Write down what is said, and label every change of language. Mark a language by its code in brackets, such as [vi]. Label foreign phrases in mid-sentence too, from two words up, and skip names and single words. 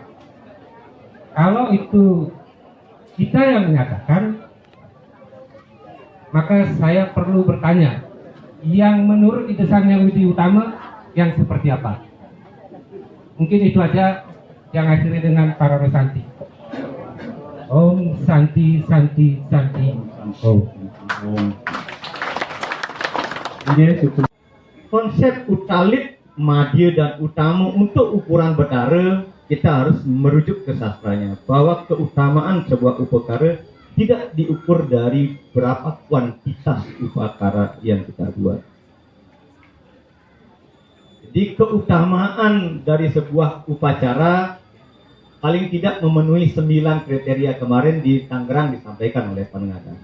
[id] Kalau itu kita yang menyatakan, maka saya perlu bertanya, yang menurut idesannya Widi Utama yang seperti apa? Mungkin itu aja yang akhirnya dengan para Santi. [sa] Om Santi Santi Santi Om. [id] Konsep utalit, madya dan utama untuk ukuran bedara kita harus merujuk ke sastranya bahwa keutamaan sebuah upakara tidak diukur dari berapa kuantitas upakara yang kita buat. Jadi keutamaan dari sebuah upacara paling tidak memenuhi 9 kriteria kemarin di Tangerang disampaikan oleh pengadaan.